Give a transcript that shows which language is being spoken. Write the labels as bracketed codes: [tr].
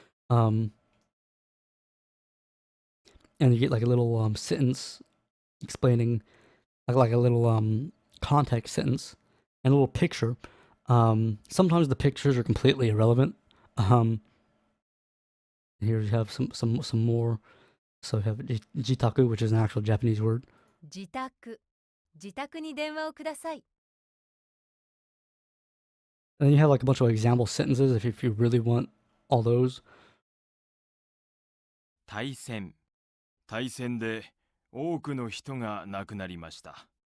[en] And you get like a little sentence explaining, like a little context sentence and a little picture. Sometimes the pictures are completely irrelevant. Here you have some more. So you have jitaku, which is an actual Japanese word. [ja] 自宅。自宅に電話をください。 [en] And then you have like a bunch of example sentences if you really want all those. [ja] 大戦で多くの人が亡くなりました。